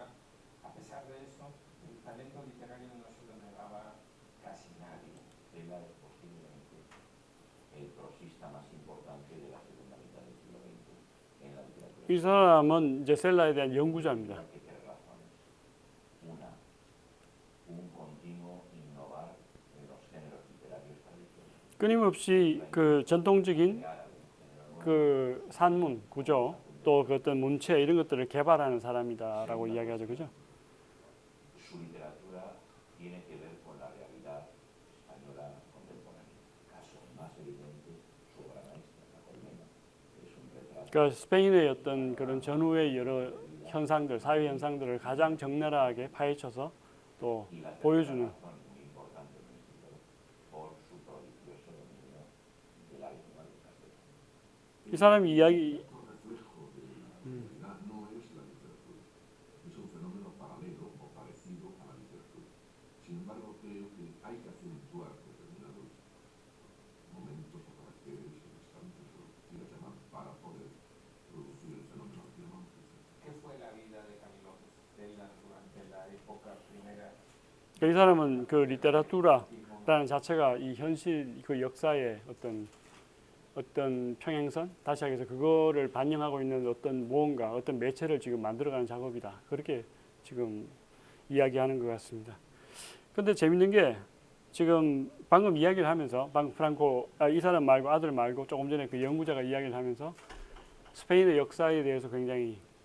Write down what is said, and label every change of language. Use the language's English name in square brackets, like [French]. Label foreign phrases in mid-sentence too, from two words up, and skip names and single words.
[Spanish] A pesar de eso, el talento literario no se lo negaba casi nadie. Ella es posiblemente el prosista más importante de la segunda mitad del siglo XX en la literatura. [Korean] 이 사람은 이제 셀라에 대한 연구자입니다. [Spanish] Hay tres razones. Una, un continuo innovar en los géneros literarios tradicionales. [Korean] 끊임없이 그 전통적인 그 산문, 구조, 또 그 어떤 문체 이런 것들을 개발하는 사람이다라고 이야기하죠, 그죠? [Spanish] Su literatura tiene que ver con la realidad española contemporánea. Caso más evidente, su obra maestra, La Colmena, es un retrato. [Korean] 그러니까 스페인의 어떤 그런 전후의 여러 현상들, 사회 현상들을 가장 적나라하게 파헤쳐서 또 [Spanish] Y la tercera [Korean] 보여주는 [Spanish] razón, muy importante en un escritor, por su prodigioso dominio de la lengua del castellano. [Korean] 이 사람이 이야기 [Spanish] reflejo de la realidad no es la literatura, es un fenómeno paralelo o parecido a la literatura. Sin embargo, creo que hay que acentuar determinados momentos o caracteres o instantes o lo que quieras llamar para poder producir el fenómeno al que llamamos literatura. ¿Qué fue la vida de Camilo Cela durante la época primera? [Korean] 이 사람은 그 리테라투라라는 자체가 이 현실 그 역사의 어떤 평행선, 다시 하기해서 그거를 반영하고 있는 어떤 무언가, 어떤 매체를 지금 만들어가는 작업이다. 그렇게 지금 이야기하는 것 같습니다. 근데 재밌는 게 지금 방금 이야기를 하면서 이 사람 말고 아들 말고 조금 전에 그 연구자가 이야기를 하면서 스페인의 역사에 대해서 굉장히